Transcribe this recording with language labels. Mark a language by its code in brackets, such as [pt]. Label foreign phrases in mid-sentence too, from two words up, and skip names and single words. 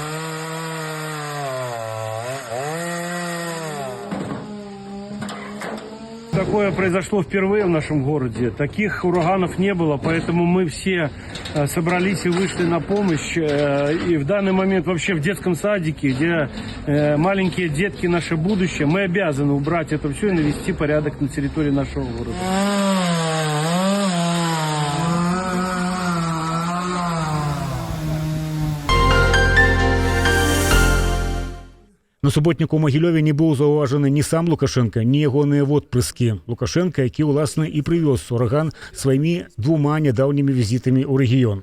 [ru] Такое произошло впервые в нашем городе. Таких ураганов не было, поэтому мы все собрались и вышли на помощь. И в данный момент вообще в детском садике, где маленькие детки, наше будущее, мы обязаны убрать это все и навести порядок на территории нашего города. [be] На суботніку ў Магілёве не быў заўважаны ні сам Лукашенко, ні ягоныя водпрыскі. Лукашенко, які, уласна, і прывёз ураган сваімі двума нядаўнімі візітамі ў рэгіён.